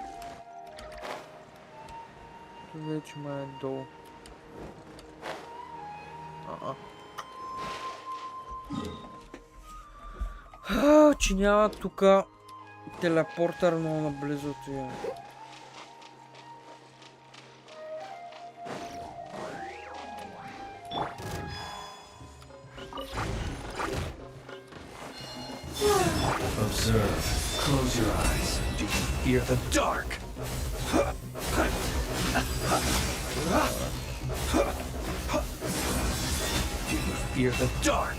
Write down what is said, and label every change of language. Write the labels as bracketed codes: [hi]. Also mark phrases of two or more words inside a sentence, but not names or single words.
[bg] Вече май е долу. Че няма тука телепортър много наблизо от това. [en] Observe. Close your eyes. Do you fear the dark? Do you fear the dark?